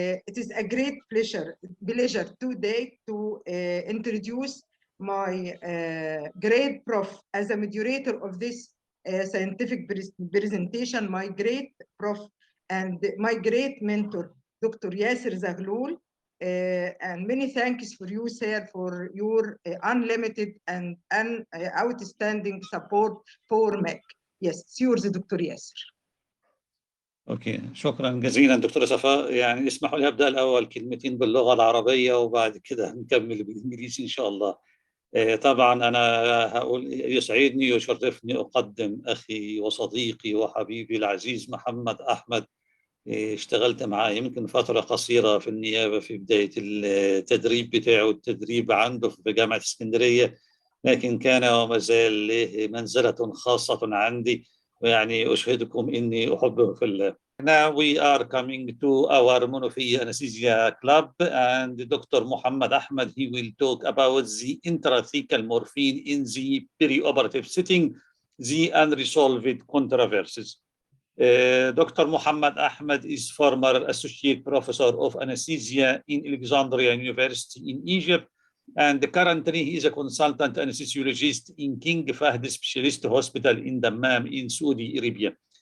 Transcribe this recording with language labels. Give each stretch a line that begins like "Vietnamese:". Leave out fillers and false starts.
English: It is a great pleasure today to introduce my great Prof as a moderator of this scientific presentation, my great Prof and my great mentor, Dr. Yasser Zaghloul. And many thanks for you, sir, for your unlimited and outstanding support for MEC. Yes, it's yours, Dr. Yasser.
Arabic: اوكي، شكرا جزيلا دكتوره صفاء. يعني اسمحوا لي ابدا الاول كلمتين باللغه العربيه وبعد كده نكمل بالانجليزي ان شاء الله. طبعا انا هقول يسعدني ويشرفني اقدم اخي وصديقي وحبيبي العزيز محمد احمد. اشتغلت معاه يمكن فتره قصيره في النيابه في بدايه التدريب بتاعه، التدريب عنده في جامعه اسكندريه، لكن كان وما زال له منزله خاصه عندي، ويعني أشهدكم إني أحبه في الله.
English: Now we are coming to our Menoufia Anaesthesia club, and Dr. Mohamed Ahmed, he will talk about the intrathecal morphine in the perioperative setting, the unresolved controversies. Dr. Mohamed Ahmed is former associate professor of anesthesia in Alexandria University in Egypt, and currently he is a consultant anesthesiologist in King Fahd Specialist Hospital in Dammam in Saudi Arabia.